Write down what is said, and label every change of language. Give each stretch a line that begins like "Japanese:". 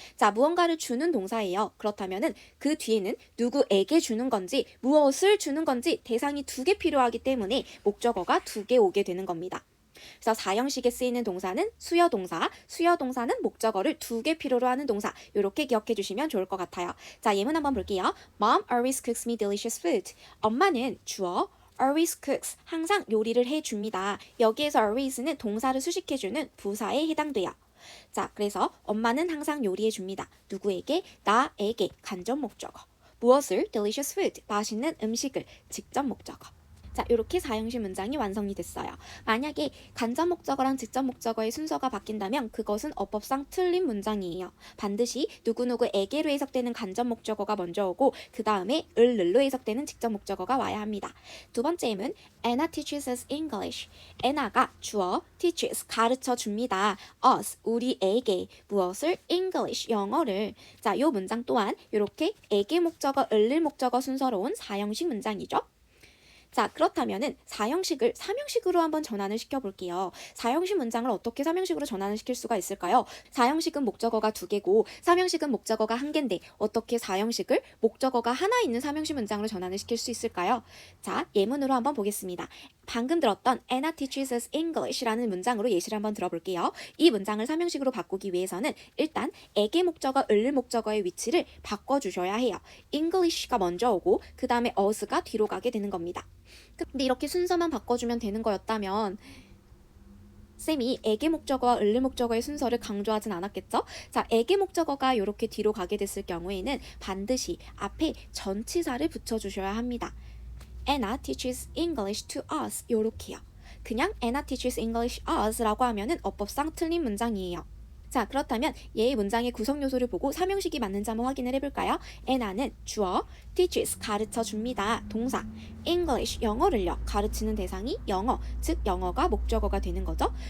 Korean: 자, 무언가를 주는 동사예요. 그렇다면은 그 뒤에는 누구에게 주는 건지 무엇을 주는 건지 대상이 2개 필요하기 때문에 목적어가 2개 오게 되는 겁니다. 그래서 4형식에 쓰이는 동사는 수여 동사, 수여 동사는 목적어를 2개 필요로 하는 동사 이렇게 기억해 주시면 좋을 것 같아요. 자, 예문 한번 볼게요.
English: Mom always cooks me delicious food.
Korean: 엄마는 주어
English: always cooks
Korean: 항상 요리를 해줍니다. 여기에서 always는 동사를 수식해주는 부사에 해당돼요. 자, 그래서 엄마는 항상 요리해줍니다. 누구에게? 나에게 간접 목적어. 무엇을?
English: delicious food
Korean: 맛있는 음식을 직접 목적어. 자, 이렇게 사형식 문장이 완성이 됐어요. 만약에 간접 목적어랑 직접 목적어의 순서가 바뀐다면 그것은 어법상 틀린 문장이에요. 반드시 누구누구에게로 해석되는 간접 목적어가 먼저 오고 그 다음에 을로 해석되는 직접 목적어가 와야 합니다. 두 번째 M은
English: Anna teaches us English.
Korean: Anna가 주어 teaches 가르쳐 줍니다. us 우리에게 무엇을 English 영어를. 자, 이 문장 또한 이렇게 에게 목적어, 을릴 목적어 순서로 온 사형식 문장이죠. 자, 그렇다면은 사형식을 삼형식으로 한번 전환을 시켜볼게요. 사형식 문장을 어떻게 삼형식으로 전환을 시킬 수가 있을까요? 사형식은 목적어가 2개고 삼형식은 목적어가 1개인데 어떻게 사형식을 목적어가 하나 있는 삼형식 문장으로 전환을 시킬 수 있을까요? 자, 예문으로 한번 보겠습니다. 방금 들었던
English: Anna teaches us English
Korean: 라는 문장으로 예시를 한번 들어볼게요. 이 문장을 삼형식으로 바꾸기 위해서는 일단 에게 목적어, 을릴 목적어의 위치를 바꿔주셔야 해요. English가 먼저 오고 그 다음에 us가 뒤로 가게 되는 겁니다. 근데 이렇게 순서만 바꿔주면 되는 거였다면 쌤이 에게 목적어와 을릴 목적어의 순서를 강조하진 않았겠죠? 자, 에게 목적어가 이렇게 뒤로 가게 됐을 경우에는 반드시 앞에 전치사를 붙여주셔야 합니다.
English: Anna teaches English to us
Korean: 요렇게요. 그냥
English: Anna teaches English us
Korean: 라고 하면은 어법상 틀린 문장이에요. 자, 그렇다면 얘의 문장의 구성 요소를 보고 삼형식이 맞는지 한번 확인을 해볼까요? Anna는 주어, teaches 가르쳐 줍니다. 동사, English 영어를요. 가르치는 대상이 영어, 즉 영어가 목적어가 되는 거죠.